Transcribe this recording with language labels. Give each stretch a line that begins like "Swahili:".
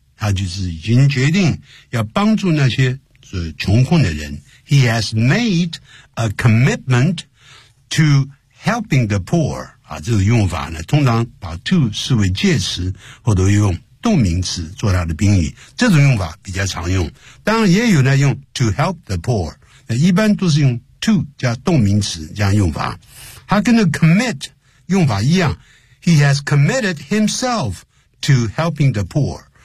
Chinese: 他就是已经决定要帮助那些是穷困的人。
English: He has made a commitment to helping the poor.
Chinese: 啊，这个用法呢，通常把 to 视为介词，或者用动名词做它的宾语。这种用法比较常用。当然也有呢，用 to help the poor。一般都是用 to 加动名词这样用法。他跟那 commit 用法一样。
English: He has committed himself to helping the poor.